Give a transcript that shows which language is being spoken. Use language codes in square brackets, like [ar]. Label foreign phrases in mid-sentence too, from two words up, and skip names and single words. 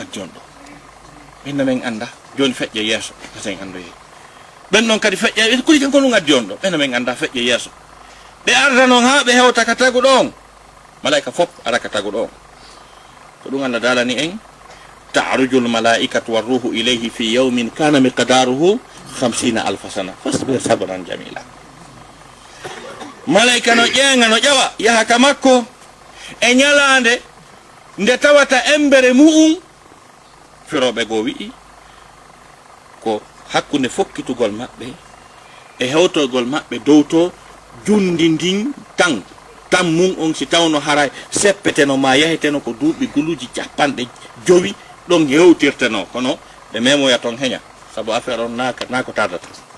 [ff] gaddi on ɗo ɓenno men anda joni feƴƴe yeeso hasen andoye ɓen noon kadi feƴƴe kodi jam ko ɗum gaddi on ɗo ɓenno men anda feƴƴe yeeso ɓe arda noon ha ɓe hewta ka tagu ɗon malayka fop ara ka tagu ɗon ko ɗum Allah dalani en [ar] تعرج الملائكة والروح إليه في يوم كان مقداره 50,000 سنة فاصبر صبرا جميلا [ff] malayka no ƴeenga no ƴawa yaha ka makko e ñalande nde tawata embere mu'um firoɓe go wi'i ko hakkunde fokkitugol maɓɓe e hewtogol maɓɓe dow to jundi ndin tan mum on si tawno haray seppeteno ma yaheteno ko duuɓi guluji 50 ɗon hewtirteno kono ɓe memoya ton heña sabu affaire on na ko tardata